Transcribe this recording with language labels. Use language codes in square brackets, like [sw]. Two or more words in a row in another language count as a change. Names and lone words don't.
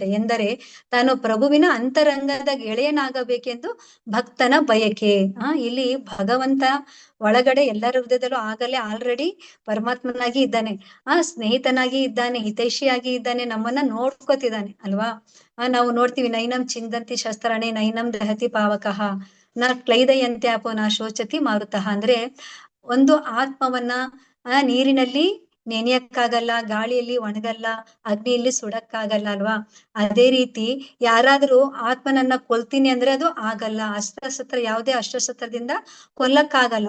[kn] ಎಂದರೆ ತಾನು ಪ್ರಭುವಿನ ಅಂತರಂಗದ ಗೆಳೆಯನಾಗಬೇಕೆಂದು ಭಕ್ತನ ಬಯಕೆ. ಇಲ್ಲಿ ಭಗವಂತ ಒಳಗಡೆ ಎಲ್ಲರ ಹೃದಯದಲ್ಲೂ ಆಗಲೇ ಆಲ್ರೆಡಿ ಪರಮಾತ್ಮನಾಗಿ ಇದ್ದಾನೆ, ಸ್ನೇಹಿತನಾಗಿ ಇದ್ದಾನೆ, ಹಿತೈಷಿಯಾಗಿ ಇದ್ದಾನೆ, ನಮ್ಮನ್ನ ನೋಡ್ಕೋತಿದ್ದಾನೆ ಅಲ್ವಾ. ನಾವು ನೋಡ್ತೀವಿ, [sa] ನೈನಂ ಚಿಂದಂತಿ ಶಸ್ತ್ರಾಣಿ ನೈನಂ ದಹತಿ ಪಾವಕಃ ನ ಕ್ಲೈದಯಂತ್ಯಾಪೋ ನ ಶೋಚತಿ ಮಾರುತಃ. [kn] ಅಂದ್ರೆ ಒಂದು ಆತ್ಮವನ್ನ ನೀರಿನಲ್ಲಿ ನೆನೆಯಕ್ಕಾಗಲ್ಲ, ಗಾಳಿಯಲ್ಲಿ ಒಣಗಲ್ಲ, ಅಗ್ನಿಯಲ್ಲಿ ಸುಡಕ್ಕಾಗಲ್ಲ ಅಲ್ವಾ. ಅದೇ ರೀತಿ ಯಾರಾದ್ರೂ ಆತ್ಮನನ್ನ ಕೊಲ್ತೀನಿ ಅಂದ್ರೆ ಅದು ಆಗಲ್ಲ. ಯಾವುದೇ ಅಸ್ತ್ರಶಸ್ತ್ರದಿಂದ ಕೊಲ್ಲಕ್ಕಾಗಲ್ಲ.